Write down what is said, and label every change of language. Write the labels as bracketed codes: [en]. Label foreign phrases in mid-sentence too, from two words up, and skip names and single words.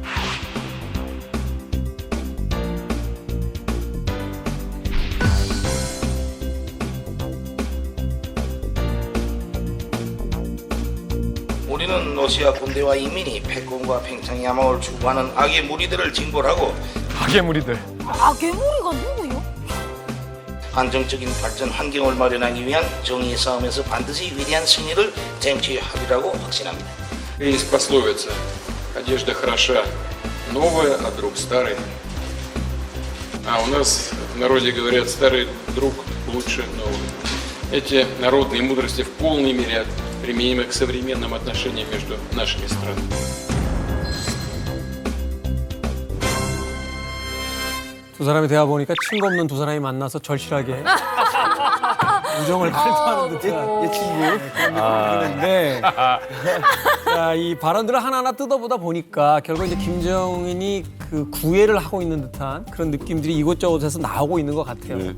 [ko] 우리는 러시아 군대와 인민이 패권과 팽창의 야망을 추구하는 악의 무리들을 징벌하고 악의 무리들. 악의 무리가 누구요? 안정적인 발전 환경을 마련하기 위한 정의의 싸움에서 반드시 위대한 승리를 쟁취하리라고 확신합니다. [ru] Есть пословица: одежда хороша, новая, а друг старый. А у нас в народе говорят: старый друг лучше нового. Эти народные мудрости в полной мере применимы к современным отношениям между нашими странами. [ko] 두 사람이 대화 보니까 친구 없는 두 사람이 만나서 절실하게 우정을 발표하는 듯한 예친구인데 자, 이 발언들을 하나하나 뜯어보다 보니까 결국 이제 김정은이 그 구애를 하고 있는 듯한 그런 느낌들이 이곳저곳에서 나오고 있는 것 같아요.